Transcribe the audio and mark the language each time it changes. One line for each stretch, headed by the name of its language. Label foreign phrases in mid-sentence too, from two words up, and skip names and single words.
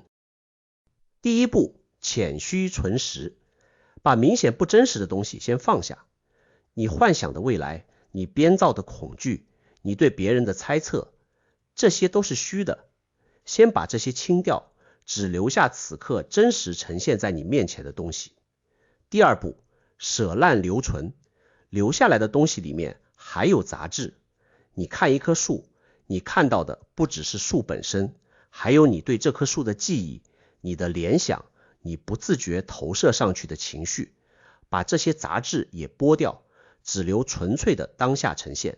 Chinese: 第一步，潛虛存實，把明顯不真實的東西先放下。你幻想的未来，你編造的恐懼，你對別人的猜測，這些都是虛的，先把這些清掉，只留下此刻真實呈現在你面前的東西。第二步，捨爛留存，留下來的東西裡面還有雜質。你看一棵樹，你看到的不只是樹本身，還有你对這棵樹的記憶，你的聯想，你不自覺投射上去的情緒，把這些雜質也剝掉，只留純粹的當下呈現。